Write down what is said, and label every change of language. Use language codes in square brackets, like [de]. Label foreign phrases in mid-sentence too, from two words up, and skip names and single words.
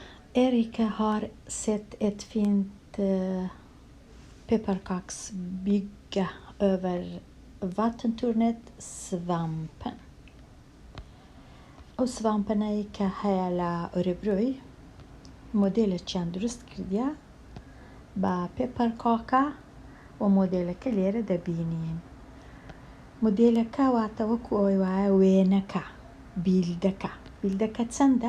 [sv] Erika har sett ett fint pepparkaksbygge över vattentornet Svampen. [ckb] ئەو سڤامپەنایی کە هەیە لە ئۆرێبرۆی مۆدێلێکیان دروست کردیە بە پێپەرکاکە و مۆدێلەکە لێرە دەبینین. مۆدێلەکە واتە وەکو ئەوەی وایە وێنەکە بیلدەکە چەندە؟